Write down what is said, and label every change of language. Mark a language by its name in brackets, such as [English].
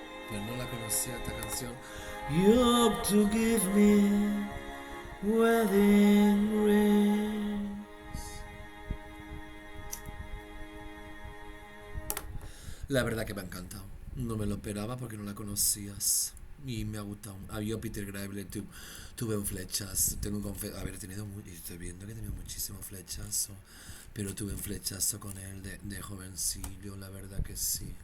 [Spanish] Pero no la conocía esta canción. [English] You ought to give me wedding rings. [Spanish] La verdad que me ha encantado. No me lo esperaba porque no la conocías. Y me ha gustado. Había Peter Gabriel, tuve un flechazo. Estoy viendo que he tenido muchísimos flechazos. Pero tuve un flechazo con él de jovencillo. La verdad que sí.